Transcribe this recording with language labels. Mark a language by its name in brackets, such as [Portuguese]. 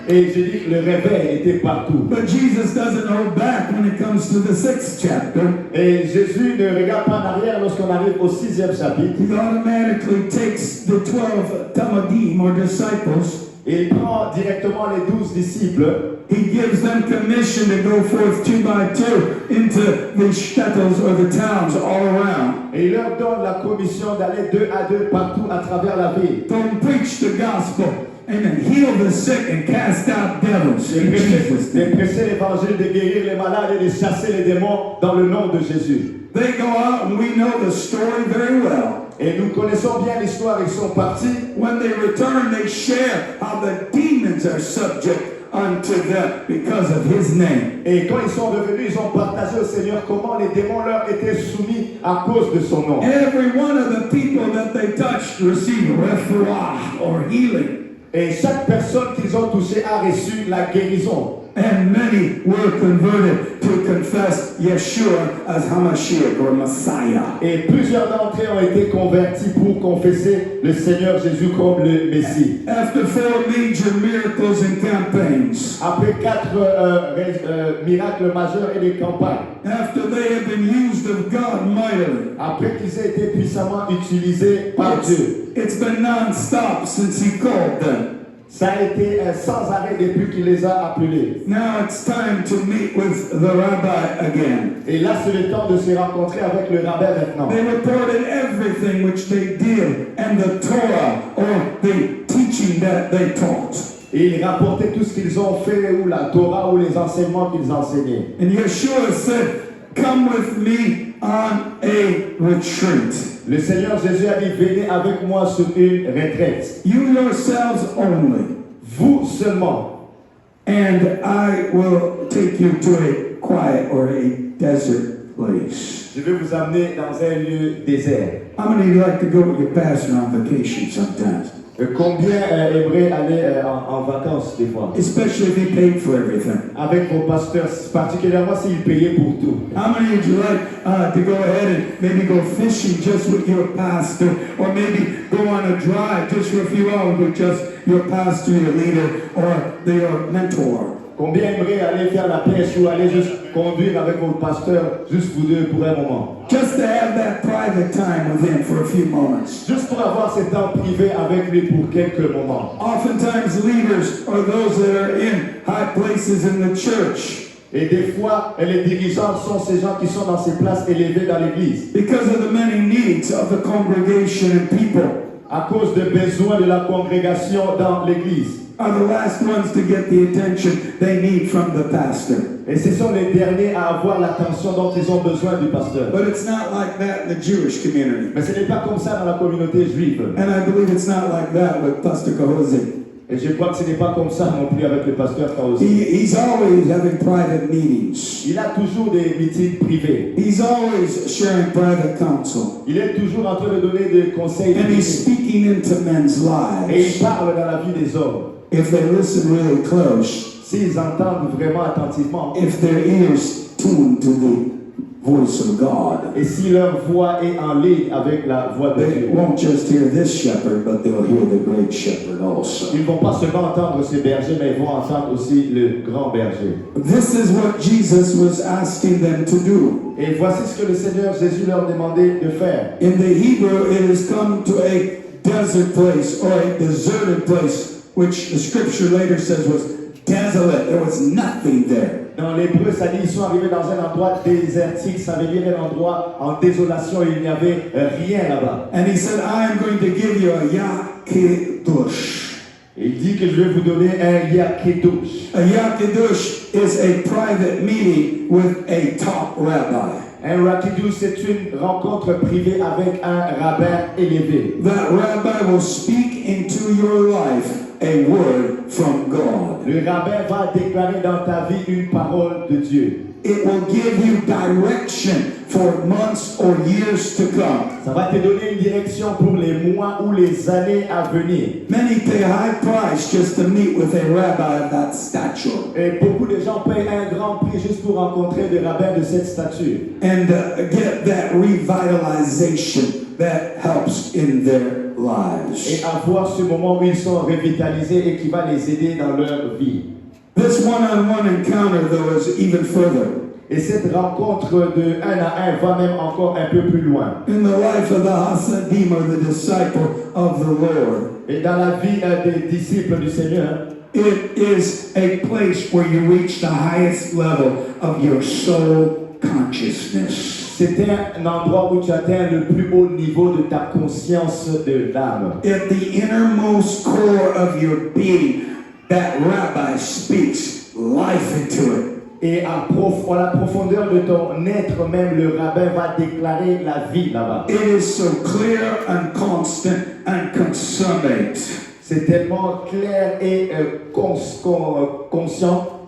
[French] Et je dis que le réveil était partout. [English] But Jesus doesn't hold back when it comes to the 6th chapter. [French] Et Jésus ne regarde pas en arrière lorsqu'on arrive au 6e chapitre. [English] He automatically takes the 12 Talmudim or disciples. [French] Et il prend directement les 12 disciples. [English] He gives them commission to go forth 2 by 2 into the shtetls or the towns all around. [French] Et il leur donne la commission d'aller 2 à 2 partout à travers la ville. [English] Don't preach the gospel. Amen. Heal the sick and cast out devils. [French] De [English] In Jesus' [French] prêcher, [English] name. [French] de prêcher l'évangile, de guérir les malades et de chasser les démons dans le nom de Jésus. [English] They go out and we know the story very well. [French] Et nous connaissons bien l'histoire, ils sont partis. [English] When they return, they share how the demons are subject unto them because of his name. [French] Et quand ils sont revenus, ils ont partagé au Seigneur comment les démons leur étaient soumis à cause de son nom. [English] Every one of the people that they touched received refuah or healing. [French] Et chaque personne qu'ils ont touchée a reçu la guérison. [English] And many were converted to confess Yeshua as Hamashiach or Messiah. [French] Et plusieurs d'entre eux ont été convertis pour confesser le Seigneur Jésus comme le Messie. [English] After 4 major miracles and campaigns, [French] Après 4 miracles majeurs et des campagnes, [English] after they have been used of God mightily, [French] après qu'ils aient été puissamment utilisés par Dieu, [English] it's been non-stop since he called them. [French] ça a été sans arrêt depuis qu'il les a appelés. [English] Now it's time to meet with the rabbi again. [French] Et là, c'est le temps de se rencontrer avec le rabbin maintenant. [English] They reported everything which they did and the Torah or the teaching that they taught. [French] Et ils rapportaient tout ce qu'ils ont fait, ou la Torah, ou les enseignements qu'ils enseignaient. [English] And Yeshua said, "Come with me on a retreat. [French] Le Seigneur Jésus a dit, venez avec moi sur une retraite. [English] You yourselves only, [French] Vous seulement. [English] and I will take you to a quiet or a desert place." [French] Je vais vous amener dans un lieu désert. [English] How many of you like to go with your pastor on vacation sometimes? [French] Combien aimeraient aller en vacances des fois? [English] Especially if he paid for everything. [French] Avec vos pasteurs, particulièrement s'ils payaient pour tout. [English] How many would you like to go ahead and maybe go fishing just with your pastor, or maybe go on a drive just for a few hours with just your pastor, your leader, or your mentor? [French] Combien aimeraient aller faire la pêche ou aller juste conduire avec vos pasteurs, juste vous deux pour un moment? [English] Just to have that private time with him for a few moments. [French] Juste pour avoir ce temps privé avec lui pour quelques moments. [English] Oftentimes leaders are those that are in high places in the church. [French] Et des fois, les dirigeants sont ces gens qui sont dans ces places élevées dans l'église. [English] Because of the many needs of the congregation and people, [French] À cause des besoins de la congrégation dans l'église. [English] are the last ones to get the attention they need from the pastor. [French] Et ce sont les derniers à avoir l'attention dont ils ont besoin du pasteur. [English] But it's not like that in the Jewish community. [French] Mais ce n'est pas comme ça dans la communauté juive. [English] And I believe it's not like that with Pastor Kahozi. [French] Et je crois que ce n'est pas comme ça non plus avec le pasteur Kaosi. [English] He's always having private meetings. [French] Il a toujours des meetings privés. [English] He's always sharing private counsel. [French] Il est toujours en train de donner des conseils. [English] And he's speaking into men's [French] Et il [English] lives. [French] parle dans la vie des hommes. [English] If they listen really close, [French] S'ils entendent vraiment attentivement, [English] if their ears tuned to the voice of God, [French] et si leur voix est en ligne avec la voix de [English] they [French] Dieu, [English] won't just hear this shepherd, but they'll hear the great shepherd also. [French] ils ne vont pas seulement entendre ces bergers, mais ils vont entendre aussi le grand berger. [English] This is what Jesus was asking them to do. [French] Et voici ce que le Seigneur Jésus leur demandait de faire. [English] In the Hebrew, it has come to a desert place or a deserted place, which the scripture later says was desolate. There was nothing there. [French] Dans l'hébreu, ça dit ils sont arrivés dans un endroit désertique, ça veut dire un endroit en désolation, il n'y avait rien là-bas. [English] And he said, I am going to give you a Yakidush. [French] Et il dit que je vais vous donner un Yakidush. [English] A Yakidush is a private meeting with a top rabbi. [French] Un Yakidush, c'est une rencontre privée avec un rabbin élevé. [English] That rabbi will speak into your life a word from God. [French] Le rabbin va déclarer dans ta vie une parole de Dieu. [English] It will give you direction for months or years to come. [French] Ça va te donner une direction pour les mois ou les années à venir. [English] Many pay a high price just to meet with a rabbi of that stature [French] Et beaucoup de gens payent un grand prix juste pour rencontrer des rabbins de cette stature. [English] and get that revitalization that helps in their [French] Et [English] lives. [French] avoir ce moment où ils sont revitalisés et qui va les aider dans leur vie. [English] This one-on-one encounter, though, is even further. [French] Et cette rencontre de 1 à 1 va même encore un peu plus loin. [English] In the life of the Hasadim, or the disciple of the Lord, [French] Et dans la vie des disciples du Seigneur, [English] it is a place where you reach the highest level of your soul consciousness. [French] c'est un endroit où tu atteins le plus haut niveau de ta conscience de l'âme. [English] At the innermost core of your being, that rabbi speaks life into it. [French] Et à la profondeur de ton être même, le rabbin va déclarer la vie là-bas. [English] It is so clear and constant and consummate. [French] C'est tellement clair et conscient.